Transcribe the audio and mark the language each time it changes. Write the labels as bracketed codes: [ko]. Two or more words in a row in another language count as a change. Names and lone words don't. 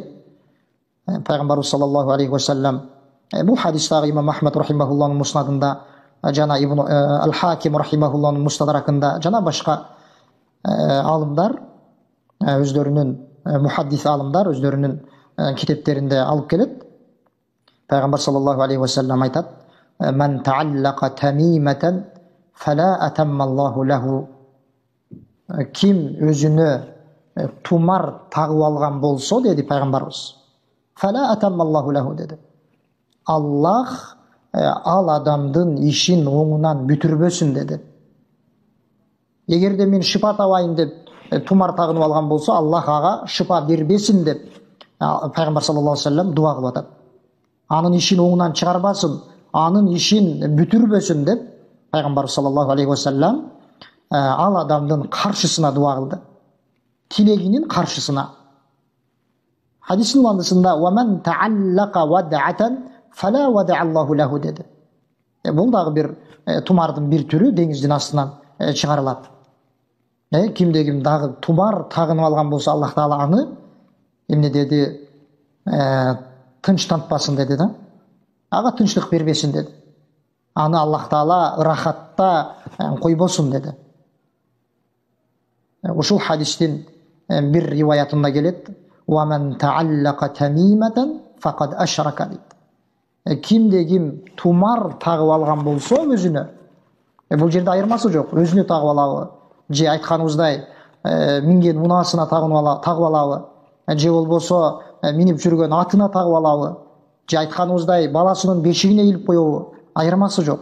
[ky] Пайгамбарыбыз [ar] صلى الله عليه وسلم [ky] бул хадистагы имам Ахмад рахимахуллахнын муснадында, жана Ибн ал-Хаким рахимахуллахнын мустадракында, жана башка алымдар өздөрүнүн мухаддис алымдар өздөрүнүн китептеринде алып келет. Пайгамбар [ar] صلى الله عليه وسلم [ky] айтат: [ar] "من تعلق تميمة فلا أتم الله له." [ky] Ким өзүнө тумар тагып алган болсо, деди пайгамбарыбыз, [ar] فلا أتم الله له [ky] деди, Аллах ал адамдын ишин оңунан бүтүрбөсүн деди. Эгерде мен шифа табайын деп тумар тагынып алган болсо, Аллах ага шифа бербесин деп пайгамбар [ar] صلى الله عليه وسلم [ky] дуа кылып атат. Анын ишин оңунан чыгарбасын, анын ишин бүтүрбөсүн деп пайгамбар [ar] صلى الله عليه وسلم [ky] ал адамдын каршысына дуа кылды. Тилегинин каршысына. Хадистин уландысында [ar] "ومن تعلق ودعة فلا ودع الله له" [ky] деди. Бул дагы бир тумардын бир түрү деңиздин астынан чыгарылат. Кимде ким дагы тумар тагынып алган болсо, [ar] الله تعالى [ky] аны эмне деди, тынчтантпасын деди да. Ага тынчтык бербесин деди. Аны [ar] الله تعالى [ky] ырахатта койбосун деди. Ушул хадистин бир риваятында келет: [ar] "ومن تعلق تميمة فقد أشرك" дейт. [ky] Кимде ким тумар тагып алган болсо өзүнө, бул жерде айырмасы жок, өзүнө тагып алабы, же айтканыбыздай минген унаасына тагып алабы, же болбосо минип жүргөн атына тагып алабы, же айтканыбыздай баласынын бешигине илип коебу, айырмасы жок.